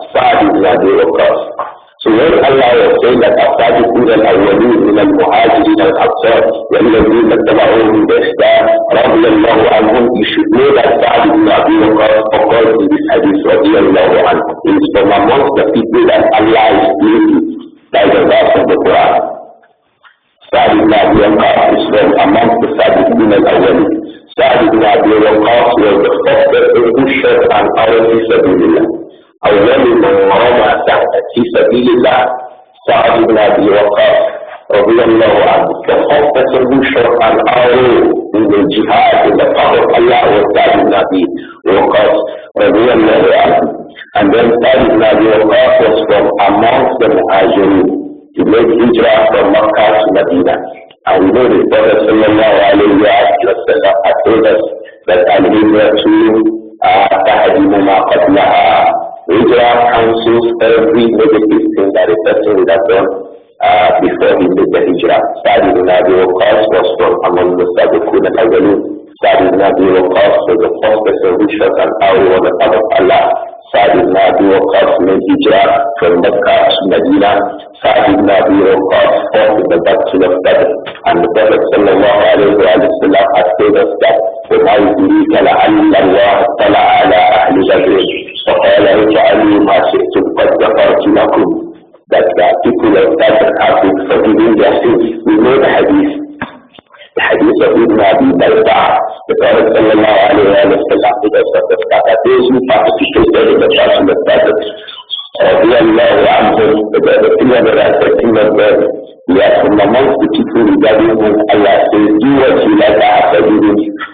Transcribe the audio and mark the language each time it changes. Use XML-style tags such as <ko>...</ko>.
<en>Sa'd ibn Abi Waqqas. So when Allah was saying that</en> <ar>السابقون الأولون من المهاجرين والأنصار والذين اتبعوهم بإحسان رضي الله عنهم,</ar> <en>you should know that Sa'd ibn Abi Waqqas occurs in this hadith</en> <ar>رضي الله عنه.</ar> <en>It is from amongst the people that Allah is pleased by the verse of the Quran. Sa'd ibn Abi Waqqas is from amongst the Sabiqun al-Awwalin. Sa'd ibn Abi Waqqas was the first person who shot an arrow</en> <ar>في سبيل الله. أول من رمى في سبيل الله سعد بن أبي وقاص رضي الله عنه.</ar> <en>The first person who shot an arrow in the jihad in the path of Allah was Sa'd ibn Abi Waqqas</en> <ar>رضي الله عنه.</ar> <en>And then Sa'd ibn Abi Waqqas was from amongst the Muhajirin. He made hijrah from Makkah to Medina. And we know the Prophet sallallahu alayhi wa sallam had told us that</en> <ar>al-hijrah to tahdimu ma qablaha.</ar> <en>Hijrah cancels every negative thing that a person would have done before he made the hijrah. Sa'd ibn Abi Waqqas was from among the Sabiqun al-Awwalin. Sa'd ibn Abi Waqqas was the first person who shot an arrow on the path of Allah. Sa'd ibn Abi Waqqas made hijrah from Mecca to Medina. Sa'd ibn Abi Waqqas fought in the battle of Badr. And the Prophet sallallahu alayhi wa sallam has told us that</en> <ar>وَمَا يُدْرِيكَ لَعَلَّ اللَّهَ اطَّلَعَ عَلَى أَهْلِ بَدْرٍ فَقَالَ اجْعَلُوا مَا شِئْتُمْ قَدْ غَفَرْتُ لَكُمْ.</ar> <en>That the people of Badr have been forgiving their sins. We know the hadith. The hadith of Ibn Abi Balta. The Prophet sallallahu alayhi wa sallam told us that those who participated in the battle of Badr, radiallahu anhum, the 313 of them, we are from amongst the people regarding whom Allah says, do what you like after doing it.</en>